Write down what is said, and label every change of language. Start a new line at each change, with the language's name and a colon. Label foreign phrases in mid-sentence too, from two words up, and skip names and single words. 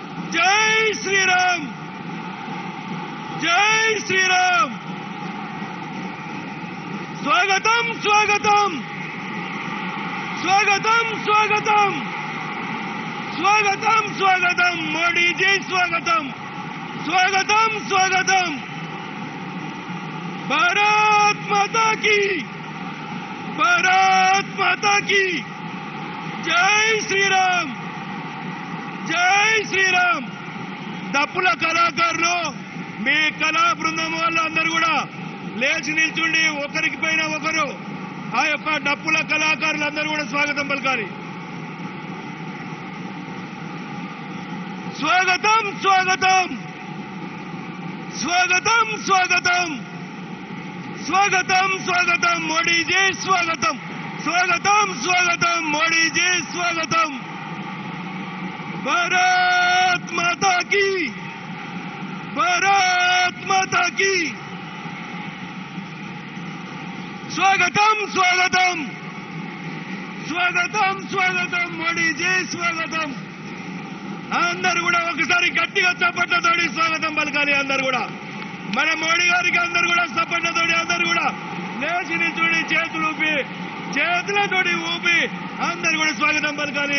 Hindi: जय श्री राम, जय श्री राम। स्वागतम स्वागतम स्वागतम स्वागतम स्वागतम स्वागतम मोदी जी स्वागतम स्वागतम स्वागतम। भारत माता की, भारत माता की जय श्री राम, जय श्री राम।
Telugu: దప్పుల కళాకారులు మీ కళా బృందం వాళ్ళందరూ కూడా లేచి నిల్చుండి ఒకరికి పైన ఒకరు ఆ యొక్క డప్పుల కళాకారులందరూ కూడా స్వాగతం పలకాలి। స్వాగతం స్వాగతం స్వాగతం స్వాగతం స్వాగతం స్వాగతం మోడీ జీ స్వాగతం
Hindi: स्वागतम स्वागतम मोदी जी स्वागतम। भारत माता की, भारत माता की स्वागतम स्वागतम स्वागतम स्वागतम मोदी जी स्वागतम।
Telugu: अंदर కూడా ఒకసారి గట్టిగా చప్పట్లతోటి స్వాగతం పలకాలి। అందరూ కూడా మన మోడీ గారికి అందరూ కూడా చప్పట్లతోటి అందరూ కూడా లేచి నిల్చుని చేతులు ఊపి చేతులతోటి ఊపి అందరూ కూడా స్వాగతం పలకాలి।